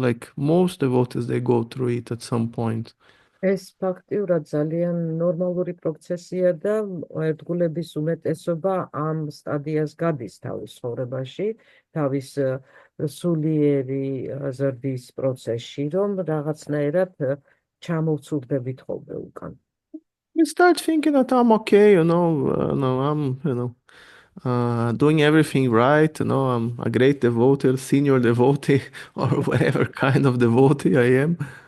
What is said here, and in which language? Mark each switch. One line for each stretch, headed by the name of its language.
English: Like most devotees, they go through it at some point.
Georgian: ეს ფაქტიურად ძალიან ნორმალური პროცესია და ერთგულების უმეტესობა ამ სტადიას გადის თავის ცხოვრებაში, თავის სულიერი ზრდის პროცესში, რომ რაღაცნაირად ჩამოვცურდებით ხოლმე უკან.
English: You start thinking that I'm okay, I'm doing everything right, I'm a great devotee, senior devotee, or whatever kind of devotee I am.